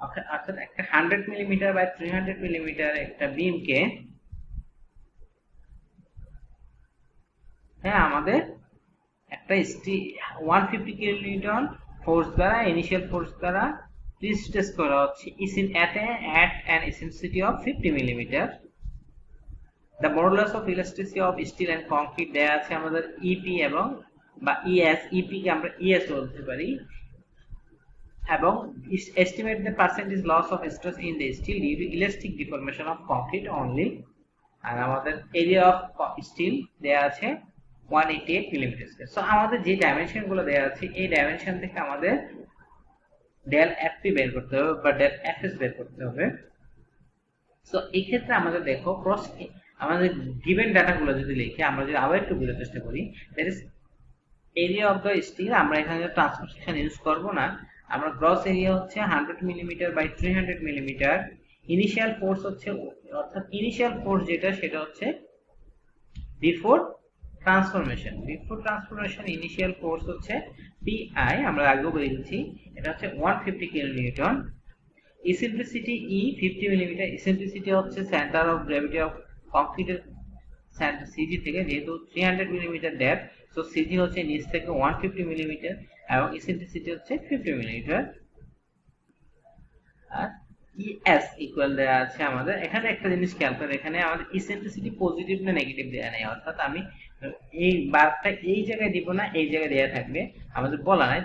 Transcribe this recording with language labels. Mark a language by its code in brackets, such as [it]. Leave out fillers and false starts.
[bn] অর্থাৎ একটা 100 mm by 300 mm একটা বিমকে আমাদের একটা 150 kN ফোর্স দ্বারা, ইনিশিয়াল ফোর্স দ্বারা প্রি-স্ট্রেস করা হচ্ছে [en] at an eccentricity of 50 mm। The modulus of elasticity of steel and concrete [bn] দেয়া আছে আমাদের EP এবং বা ES, EP কে আমরা ES বলতে পারি, এবং [en] estimate the percentage loss of stress in the steel due to elastic deformation of concrete only। [bn] আর আমাদের [en] area of steel [bn] দেয়া আছে 188 mm square। সো আমাদের যে ডাইমেনশন গুলো দেয়া আছে, এই ডাইমেনশন থেকে আমাদের ডেল FP বের করতে হবে বা ডেল FS বের করতে হবে। সো এই ক্ষেত্রে আমাদের দেখো আমাদের গিভেন ডাটাগুলো যদি লিখি, আমরা যদি আবার একটু বোঝার চেষ্টা করি, [en] That is area of the steel. [bn] আমরা এখানে ট্রান্সফরমেশন ইউজ করব না, আমরা গ্রস এরিয়া হচ্ছে 100 mm by 300 mm। Initial force হচ্ছে, অর্থাৎ ইনিশিয়াল ফোর্স যেটা সেটা হচ্ছে বিফোর ট্রান্সফরমেশন ইনিশিয়াল ফোর্স হচ্ছে PI, আমরা আগেও বলে দিচ্ছি, এটা হচ্ছে 150 kN। Eccentricity E 50 mm। Eccentricity হচ্ছে সেন্টার অফ গ্র্যাভিটি অফ কংক্রিটের সেন্টার CG থেকে, যেহেতু 300 mm ডেপথ, সো CG হচ্ছে নিচ থেকে 150 mm এবং ইসেন্ট্রিসিটি হচ্ছে 50 mm। আর ES ইকুয়াল দেয়া আছে আমাদের। এখানে একটা জিনিস খেয়াল করে, এখানে আমাদের ইসেন্ট্রিসিটি পজিটিভ না নেগেটিভ দেয়া নেই, অর্থাৎ আমি এই বারটা এই জায়গায় দিব না, এই জায়গায় দেয়া থাকবে, আমাদের বলা নাই।